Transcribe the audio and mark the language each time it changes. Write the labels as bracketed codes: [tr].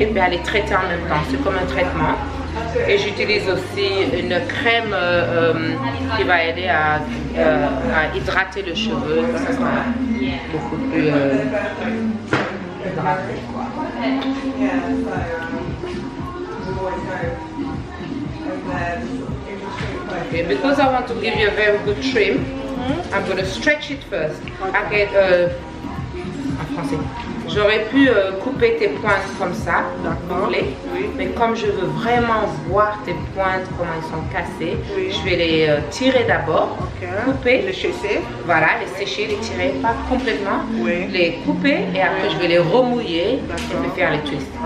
[fr] Et puis à les traiter en même temps. C'est comme un traitement. Et j'utilise aussi une crème qui va aider à hydrater le cheveu, que ça soit beaucoup plus hydraté. [en] Okay, because I want to give you a very good trim, I'm going to stretch it first. [fr] Okay, en français. J'aurais pu couper tes pointes comme ça, boucler, mais comme je veux vraiment voir tes pointes, comment elles sont cassées, je vais les tirer d'abord, couper, les sécher. Voilà, les sécher, les tirer, pas complètement, les couper et après je vais les remouiller et faire les twists.